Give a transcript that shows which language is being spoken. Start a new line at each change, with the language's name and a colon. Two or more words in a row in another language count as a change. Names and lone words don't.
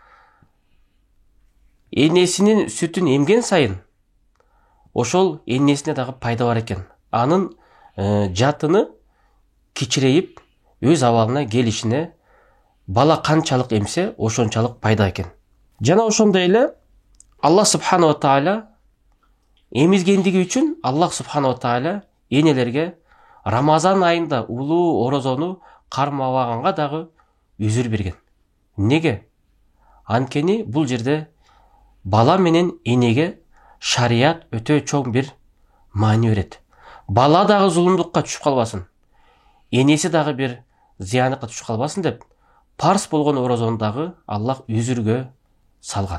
Kyrgyz: Энесинин сүтүн эмген сайын ошол энесине дагы пайда бар экен. Анын жатыны кичирейип, өз абалына келишине бала канчалык эмсе, ошончалык пайда экен. Жана ошондой эле
Arabic: الله سبحانه وتعالى
Kyrgyz: эмизгендиги үчүн
Arabic: الله سبحانه وتعالى
Kyrgyz: энелерге Рамазан айында улуу орозону кармабаганга дагы үзүр берген. Неге? Анткени бул жерде бала менен энеге шарият өтө чоң бир маани берет. Бала дагы зулумдукка түшүп калбасын, энеси дагы бир зыяныкка түшүп калбасын деп, парз болгон орозону дагы Аллах үзүргө салган.